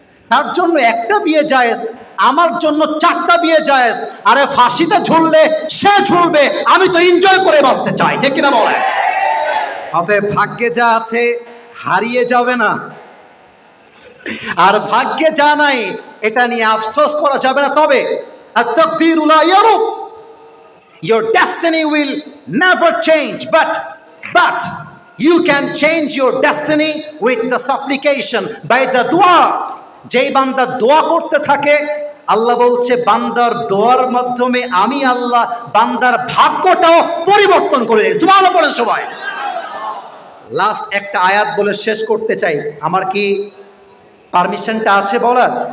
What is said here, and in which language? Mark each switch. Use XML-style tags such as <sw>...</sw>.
<bn>তার জন্য একটা বিয়ে জায়েজ, আমার জন্য চারটা বিয়ে জায়েজ। আরে ফাঁসিতে ঝুললে সে ঝুলবে, আমি তো এনজয় করে বাঁচতে চাই, ঠিক কিনা বলে? অতএব ভাগ্যে যা আছে হারিয়ে যাবে না, আর ভাগ্যে যা নাই এটা নিয়ে আফসোস করা যাবে না।</bn> <en>তবে</en> <ar>at-taqdiru la yarut,</ar> <en>your destiny will never change, but you can change your destiny with the supplication, by the dua.</en> <bn>যেই বান্দা দোয়া করতে থাকে, আল্লাহ বলছে বান্দার দোয়ার মাধ্যমে আমি আল্লাহ বান্দার ভাগ্যটাও পরিবর্তন করে দেই। সুবহানাল্লাহ বলেন সবাই। লাস্ট একটা আয়াত বলে শেষ করতে চাই। আমার কি পারমিশনটা আছে বলার?</bn>